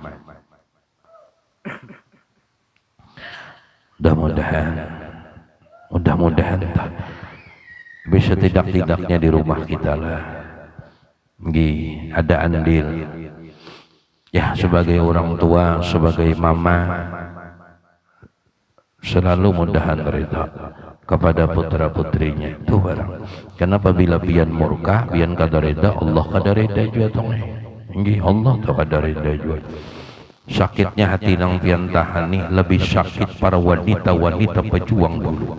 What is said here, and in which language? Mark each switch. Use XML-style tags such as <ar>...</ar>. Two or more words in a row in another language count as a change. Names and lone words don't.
<id>Mudah-mudahan bisa tidak-tidaknya di rumah kita lah ada andil ya, sebagai orang tua, sebagai mama, selalu mudahan rida kepada putra putrinya itu barang.</id> <bjn>Karena apabila pian murka, pian kada rida, Allah kada rida juga tong. Allah tak kada rida juga. Sakitnya hati nang pian tahani lebih sakit para wanita-wanita pejuang dulu.</bjn>